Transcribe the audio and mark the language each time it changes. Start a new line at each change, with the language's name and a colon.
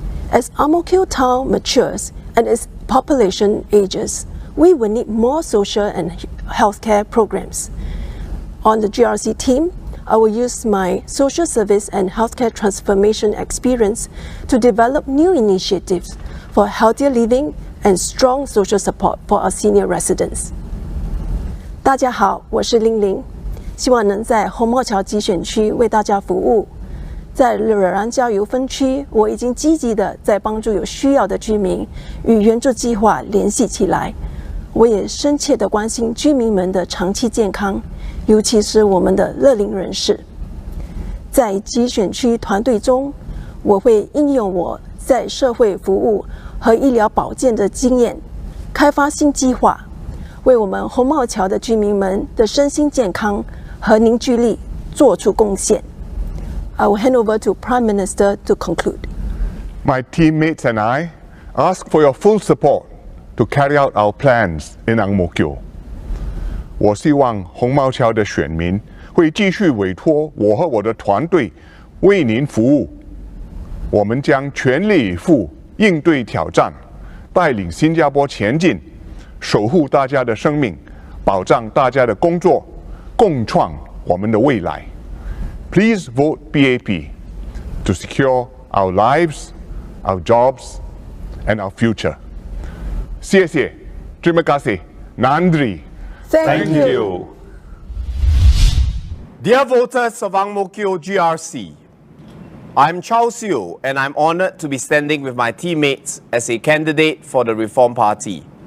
English: As Mo Kio Town matures and its population ages, we will need more social and healthcare programs. On the GRC team, I will use my social service and healthcare transformation experience to develop new initiatives for healthier living and strong social support for our senior residents.
Chinese: 大家好，我是玲玲，希望能在红帽桥集选区为大家服务。在惹然郊游分区，我已经积极的在帮助有需要的居民与援助计划联系起来。我也深切的关心居民们的长期健康，尤其是我们的乐龄人士。在集选区团队中，我会应用我在社会服务和医疗保健的经验，开发新计划，为我们红帽桥的居民们的身心健康和凝聚力做出贡献。
English: I will hand over to Prime Minister to conclude. My teammates and I ask for your full support to carry out our plans in Mo Kio.
Chinese: 我希望红帽桥的选民会继续委托我和我的团队为您服务。我们将全力以赴应对挑战，带领新加坡前进，守护大家的生命，保障大家的工作，共创我们的未来。
English: Please vote PAP to secure our lives, our jobs, and our future.
Chinese: 谢谢
Malay: Terima kasih,
Tamil: Nandri.
English: Thank you. Dear voters of Mo Kio GRC, I'm Chow Siu and I'm honored to be standing with my teammates as a candidate for the Reform Party.